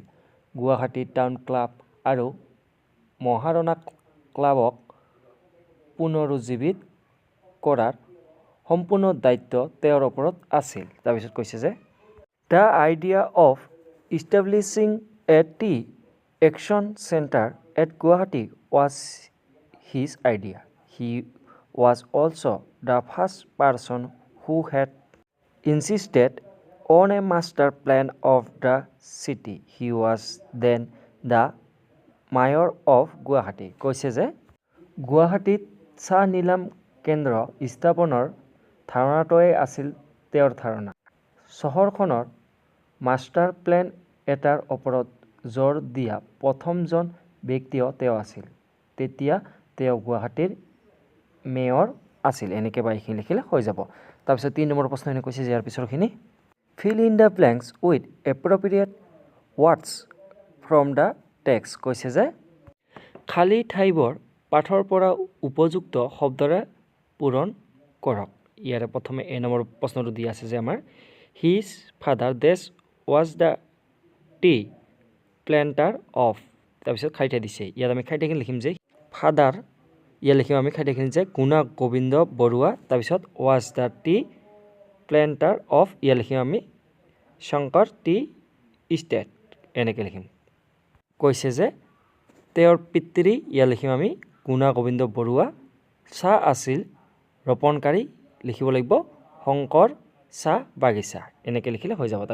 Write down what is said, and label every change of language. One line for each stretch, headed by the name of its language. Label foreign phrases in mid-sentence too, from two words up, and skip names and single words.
Assamese: গুৱাহাটী টাউন ক্লাব আৰু মহাৰাণা ক্লাবক পুনৰুজ্জীৱিত কৰাৰ সম্পূৰ্ণ দায়িত্ব তেওঁৰ ওপৰত আছিল। তাৰপিছত কৈছে যে
English: the idea of establishing a tea auction centre at Guwahati was his idea, he was also the first person who had insisted on a master plan of the city. He was then the mayor of Guwahati.
Assamese: কৈছে যে গুৱাহাটীত চাহ নিলাম কেন্দ্ৰ স্থাপনৰ ধাৰণাটোৱে আছিল তেওঁৰ ধাৰণা। চহৰখনৰ
English: master plan
Assamese: এটাৰ ওপৰত জোৰ দিয়া প্ৰথমজন ব্যক্তিও তেওঁ আছিল। তেতিয়া তেওঁ গুৱাহাটীৰ মেয়ৰ আছিল। এনেকৈ বা এইখিনি লিখিলে হৈ যাব। তাৰপিছত 3 নম্বৰ প্ৰশ্নখিনি কৈছে যে ইয়াৰ পিছৰখিনি
English: fill in the blanks with appropriate words from the text.
Assamese: কৈছে যে খালী ঠাইবোৰ পাঠৰ পৰা উপযুক্ত শব্দৰে পূৰণ কৰক। ইয়াৰে প্ৰথমে এ নম্বৰ প্ৰশ্নটো দিয়া আছে যে আমাৰ
English: his father this was the tea planter of
Assamese: তাৰপিছত খাইঠা দিছে। ইয়াত আমি খাইঠাখিনি লিখিম যে ফাদাৰ ইয়াত লিখিম আমি খাইঠাখিনি যে গুণা গোবিন্দ বৰুৱা তাৰপিছত
English: was the tea planter of
Assamese: ইয়াত লিখিম আমি শংকৰ টি ষ্টেট এনেকৈ লিখিম। কৈছে যে তেওঁৰ পিতৃ ইয়াত লিখিম আমি গুণা গোবিন্দ বৰুৱা চাহ আছিল ৰোপণকাৰী লিখিব লাগিব শংকৰ চাহ বাগিচা এনেকৈ লিখিলে হৈ যাব।